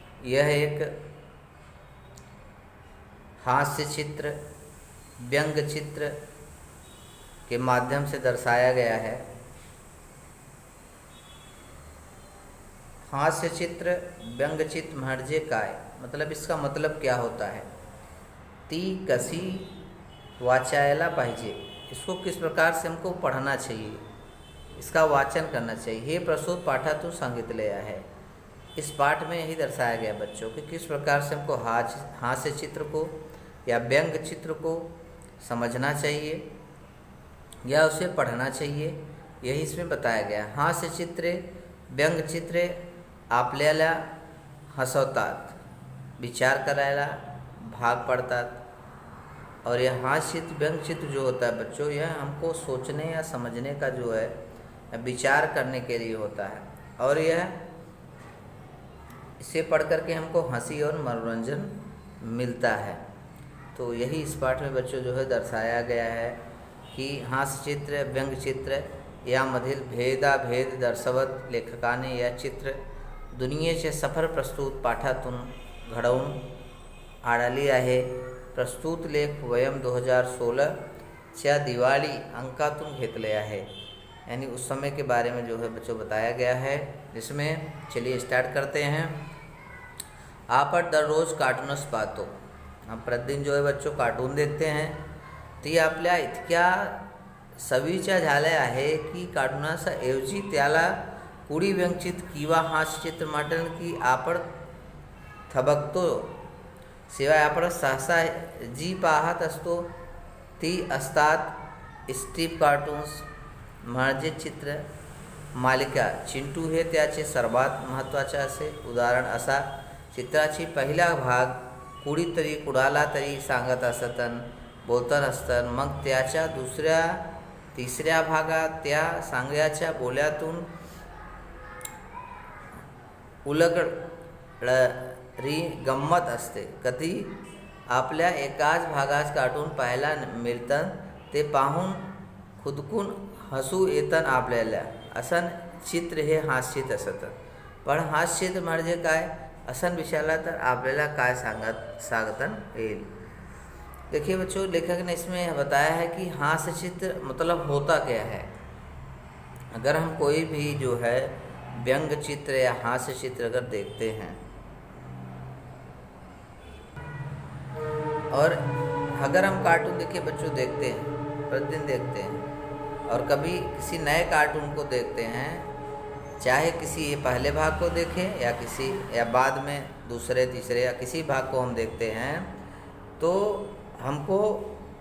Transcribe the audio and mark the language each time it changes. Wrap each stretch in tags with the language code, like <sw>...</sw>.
<hi>यह एक हास्य चित्र, व्यंग चित्र के माध्यम से दर्शाया गया है।</hi> <mr>हास्य चित्र व्यंग चित्र म्हणजे काय,</mr> <hi>मतलब इसका मतलब क्या होता है।</hi> <mr>ती कशी वाचायला पाहिजे,</mr> <hi>इसको किस प्रकार से हमको पढ़ना चाहिए, इसका वाचन करना चाहिए,</hi> <mr>हे प्रस्तुत पाठातून सांगितले आहे।</mr> <hi>इस पाठ में यही दर्शाया गया बच्चों कि किस प्रकार से हमको हास्य चित्र को या व्यंग चित्र को समझना चाहिए या उसे पढ़ना चाहिए, यही इसमें बताया गया।</hi> <mr>हास्य चित्रे व्यंग चित्रे आपल्याला हसवतात, विचार करायला भाग पडतात।</mr> <hi>और यह हास्य चित्र व्यंग चित्र जो होता है बच्चों, यह हमको सोचने या समझने का जो है विचार करने के लिए होता है। और यह इसे पढ़ करके हमको हंसी और मनोरंजन मिलता है। तो यही इस पाठ में बच्चों जो है दर्शाया गया है कि हास्य चित्र व्यंग चित्र</hi> <mr>यामधील भेदाभेद दर्शवत लेखकाने या चित्र दुनियेचे सफर प्रस्तुत पाठातून घडवून आणली आहे। प्रस्तुत लेख वयम 2016च्या दिवाळी अंकातून घेतले आहे।</mr> <hi>यानी उस समय के बारे में जो है बच्चों बताया गया है, जिसमें चलिए स्टार्ट करते हैं।</hi> <mr>आपण दररोज कार्टूनच पाहतो,</mr> <hi>हम प्रतिदिन जो है बच्चों कार्टून देखते हैं।</hi> <mr>ती आपल्या इतक्या सवीच्या झाल्या आहे की कार्टूनाचा ऐवजी त्याला कुडी व्यंगचित्र किंवा हास्यचित्र म्हटलं की आपण थबकतो। शिवाय आपण सहसा जी पाहत असतो ती असतात स्ट्रीप कार्टून्स म्हणजे चित्र मालिका। चिंटू हे त्याचे सर्वात महत्त्वाचे असे उदाहरण असा। चित्राची पहिला भाग कुणीतरी कुणाला तरी सांगत असतन, बोलत असतन। मग त्याच्या दुसऱ्या तिसऱ्या भागात त्या सांगण्याच्या बोल्यातून उलगडणारी गंमत असते। कधी आपल्या एकाच भागात कार्टून पाहायला मिळतं, ते पाहून खुदकून हसू येतं आपल्याला। असं चित्र हे हास्यचित्र असतं। पण हास्यचित्र म्हणजे काय असं विचारला तर आपल्याला काय सांगता येईल।</mr> <hi>देखिए बच्चों, लेखक ने इसमें बताया है कि हास्य चित्र मतलब होता क्या है। अगर हम कोई भी जो है व्यंग चित्र या हास्य चित्र अगर देखते हैं और अगर हम कार्टून देखिए बच्चों देखते हैं, प्रतिदिन देखते हैं और कभी किसी नए कार्टून को देखते हैं, चाहे किसी पहले भाग को देखें या बाद में दूसरे तीसरे या किसी भाग को हम देखते हैं, तो हमको</hi>